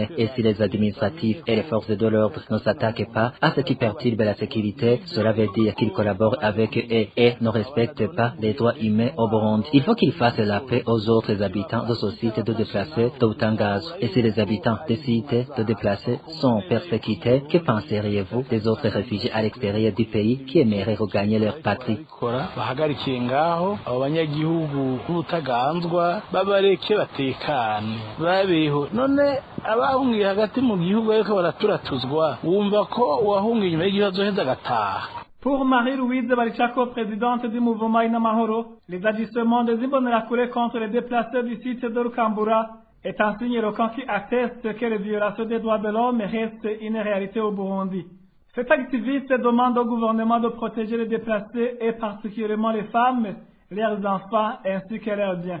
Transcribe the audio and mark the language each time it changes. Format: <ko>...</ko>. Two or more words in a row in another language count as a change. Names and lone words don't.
<fr>Et si les administratifs et les forces de l'ordre ne s'attaquent pas à ce qui perturbe la sécurité, cela veut dire qu'ils collaborent avec eux et ne respectent pas les droits humains au Burundi. Il faut qu'ils fassent la paix aux autres habitants de ce site de déplacés de Utangazo. Et si les habitants des sites de déplacés sont persécutés, que penseriez-vous des autres réfugiés à l'extérieur du pays qui aimeraient regagner leur patrie?</fr> <rn>Bahagarikiye ngaho abo banyagihugu b'Utaganzwa babareke batekane babeho none abahungiye hagati mu gihugu ariko baraturatuzwa wumva ko uwahungiye inyuma y'igihugu azoheza agataha.</rn> <fr>Pour Marie-Louise Barichako, présidente du mouvement Inamahoro, les agissements des Imbonerakure contre les déplacés du site de Lukambura est un signe éloquent qui atteste que les violations des droits de l'homme restent une réalité au Burundi. Cet activiste demande au gouvernement de protéger les déplacés et particulièrement les femmes, leurs enfants ainsi que leurs biens.</fr>